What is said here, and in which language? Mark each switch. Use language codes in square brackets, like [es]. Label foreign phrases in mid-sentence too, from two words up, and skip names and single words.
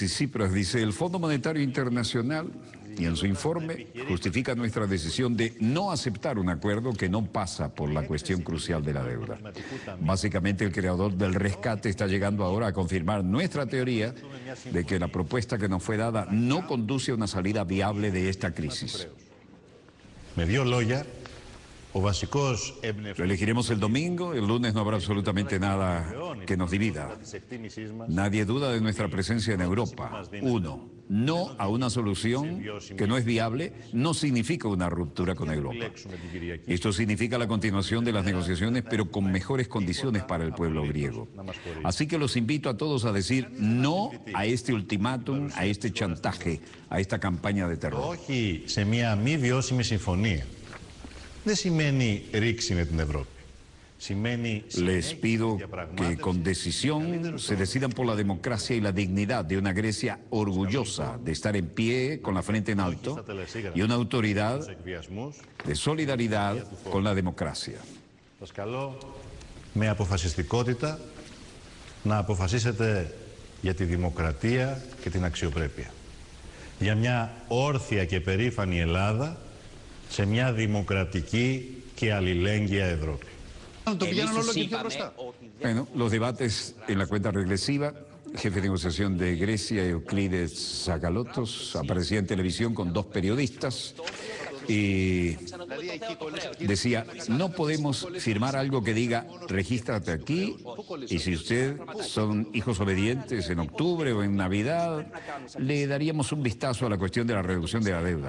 [es] Alexis Tsipras dice, el Fondo Monetario Internacional y en su informe justifica nuestra decisión de no aceptar un acuerdo que no pasa por la cuestión crucial de la deuda. Básicamente, el creador del rescate está llegando ahora a confirmar nuestra teoría de que la propuesta que nos fue dada no conduce a una salida viable de esta crisis. [el] Με δύο λόγια, [es] Lo elegiremos el domingo, el lunes no habrá absolutamente nada que nos divida. Nadie duda de nuestra presencia en Europa. Uno, no a una solución que no es viable no significa una ruptura con Europa. Esto significa la continuación de las negociaciones, pero con mejores condiciones para el pueblo griego. Así que los invito a todos a decir no a este ultimátum, a este chantaje, a esta campaña de terror. [el] Όχι σε μια μη βιώσιμη συμφωνία. Δεν σημαίνει ρήξη με την Ευρώπη. [es] Les pido que con decisión se decidan por la democracia y la dignidad de una Grecia orgullosa de estar en pie con la frente en alto y una autoridad de solidaridad con la democracia. [el] Σας καλώ με αποφασιστικότητα να αποφασίσετε για τη δημοκρατία και την αξιοπρέπεια. Για μια όρθια και περήφανη Ελλάδα σε μια δημοκρατική και αλληλέγγυα Ευρώπη. [es] Bueno, los debates en la cuenta regresiva, jefe de negociación de Grecia, Euclides Tsakalotos, aparecía en televisión con dos periodistas y decía, no podemos firmar algo que diga, regístrate aquí, y si ustedes son hijos obedientes en octubre o en Navidad, le daríamos un vistazo a la cuestión de la reducción de la deuda.